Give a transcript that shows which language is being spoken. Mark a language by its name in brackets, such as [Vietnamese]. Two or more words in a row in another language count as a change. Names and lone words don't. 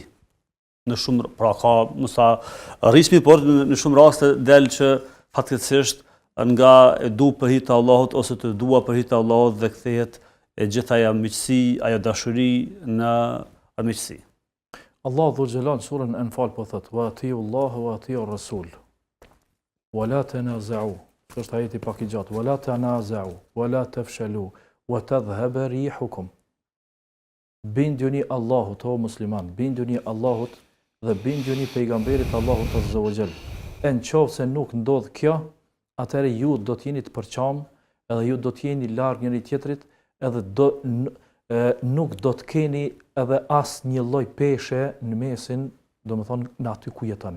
[Albanian] Në shumë pra ka mësa rrismi, por në shumë raste del që fatkeqësisht nga e du për hir të Allahut ose të dua për hir të Allahut dhe kthehet e gjitha ajo miqësi, ajo dashuri në armiqësi. Allah dhu xhelal surën Anfal po thot: [Arabic] "وأطيعوا الله وأطيعوا الرسول. ولا تنازعوا." [Albanian] Është ajeti pak i gjatë. [Arabic] "ولا تنازعوا، ولا تفشلوا، وتذهب ريحكم." [Albanian] Binduni Allahut, o musliman, binduni Allahut dhe binduni pejgamberit Allahut [Arabic] عز وجل. [Albanian] E në qoftë se nuk ndodh kjo, atëherë ju do të jeni të përqam, edhe ju do të jeni larg njëri tjetrit, edhe nuk do të keni edhe as një lloj peshe në mesin, do më thonë, në aty ku jetoni.